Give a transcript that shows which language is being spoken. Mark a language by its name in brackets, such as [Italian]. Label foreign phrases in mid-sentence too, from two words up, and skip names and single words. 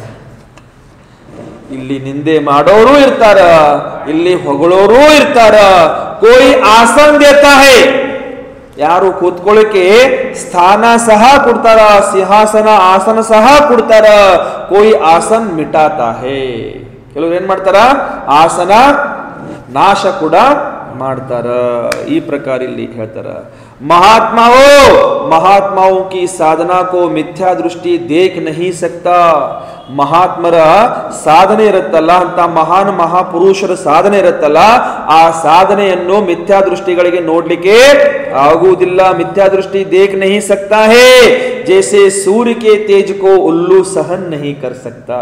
[Kannada] ಇಲ್ಲಿ ನಿಂದೆ ಮಾಡೋರು ಇರ್ತಾರ, ಇಲ್ಲಿ ಹೊಗಳೋರು ಇರ್ತಾರ. [Hindi] कोई आसन देता है, [Kannada] ಯಾರು ಕೂತ್ಕೊಳ್ಳಿಕ್ಕೆ ಸ್ಥಾನ ಸಹ ಕೊಡ್ತಾರ, ಸಿಂಹಾಸನ ಆಸನ ಸಹ ಕೊಡ್ತಾರ. [Hindi] कोई आसन मिटाता है, [Kannada] ಕೆಲವರು ಏನ್ ಮಾಡ್ತಾರ, ಆಸನ ನಾಶ ಕೂಡ ಮಾಡ್ತಾರ. ಈ ಪ್ರಕಾರ ಇಲ್ಲಿ ಹೇಳ್ತಾರ. [Hindi] महात्माओं की साधना को मिथ्या दृष्टि देख नहीं सकता. [Kannada] ಮಹಾತ್ಮರ ಸಾಧನೆ ಇರುತ್ತಲ್ಲ, ಅಂತ ಮಹಾನ್ ಮಹಾಪುರುಷರ ಸಾಧನೆ ಇರುತ್ತಲ್ಲ, ಆ ಸಾಧನೆಯನ್ನು ಮಿಥ್ಯಾ ದೃಷ್ಟಿಗಳಿಗೆ ನೋಡ್ಲಿಕ್ಕೆ ಆಗುವುದಿಲ್ಲ. [Hindi] मिथ्या दृष्टि देख नहीं सकता है, जैसे सूर्य के तेज को उल्लू सहन नहीं कर सकता.